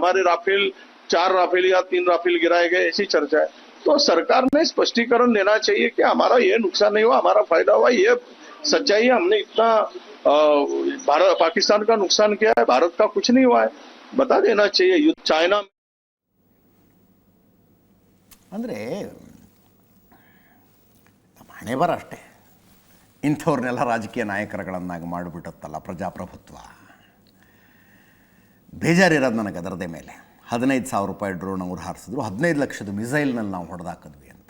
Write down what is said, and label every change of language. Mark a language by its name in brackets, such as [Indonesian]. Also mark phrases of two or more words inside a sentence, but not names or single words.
[Hindi] हमारे राफेल 4 राफेल या 3 राफेल गिराए गए, ऐसी चर्चा है. तो सरकार ने स्पष्टीकरण देना चाहिए कि हमारा ये नुकसान नहीं हुआ, हमारा फायदा हुआ. ये सच्चाई है. हमने इतना भारत पाकिस्तान का नुकसान किया है, भारत का कुछ नहीं हुआ है. बता देना चाहिए. चाइना [Kannada] ಅಂದರೆ ಹಣೆ ಬರ ಅಷ್ಟೇ. ಇಂಥವ್ರನ್ನೆಲ್ಲ ರಾಜಕೀಯ ನಾಯಕರುಗಳನ್ನಾಗಿ ಮಾಡಿಬಿಟ್ಟತ್ತಲ್ಲ ಪ್ರಜಾಪ್ರಭುತ್ವ. ಬೇಜಾರಿರೋದು ನನಗೆ ಅದರದೇ ಮೇಲೆ. 15,000 ರೂಪಾಯಿ ಡ್ರೋನ್ ಅವ್ರು ಹಾರಿಸಿದ್ರು, 15 ಲಕ್ಷದ ಮಿಸೈಲ್ನಲ್ಲಿ ನಾವು ಹೊಡೆದಾಕಿದ್ವಿ ಅಂತ.